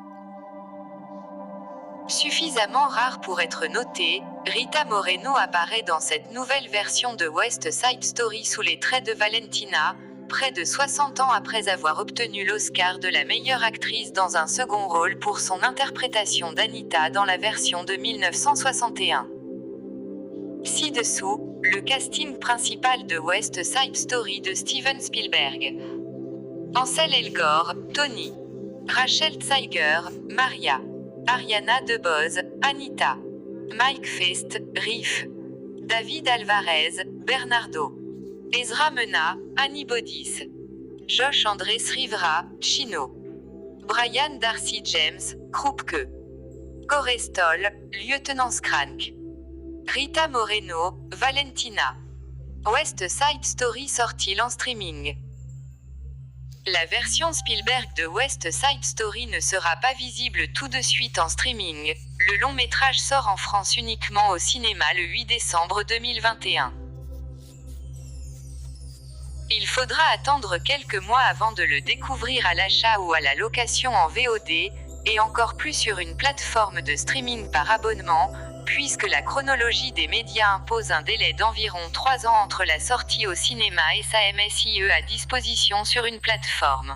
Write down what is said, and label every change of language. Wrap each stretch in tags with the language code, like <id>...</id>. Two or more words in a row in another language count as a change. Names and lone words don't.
<fr>Suffisamment rare pour être noté, Rita Moreno apparaît dans cette nouvelle version de West Side Story sous les traits de Valentina, près de 60 ans après avoir obtenu l'Oscar de la meilleure actrice dans un second rôle pour son interprétation d'Anita dans la version de 1961. Ci-dessous, le casting principal de West Side Story de Steven Spielberg. Ansel Elgort, Tony. Rachel Zegler, Maria. Ariana DeBose, Anita. Mike Fist, Riff. David Alvarez, Bernardo. Ezra Mena, Annie Bodis. Josh Andrés Rivera, Chino. Brian Darcy James, Krupke. Corey Stoll, Lieutenant Skrank. Rita Moreno, Valentina. West Side Story sort-il en streaming? La version Spielberg de West Side Story ne sera pas visible tout de suite en streaming. Le long métrage sort en France uniquement au cinéma le 8 décembre 2021. Il faudra attendre quelques mois avant de le découvrir à l'achat ou à la location en VOD, et encore plus sur une plateforme de streaming par abonnement, puisque la chronologie des médias impose un délai d'environ 3 ans entre la sortie au cinéma et sa MSIE à disposition sur une plateforme.</fr>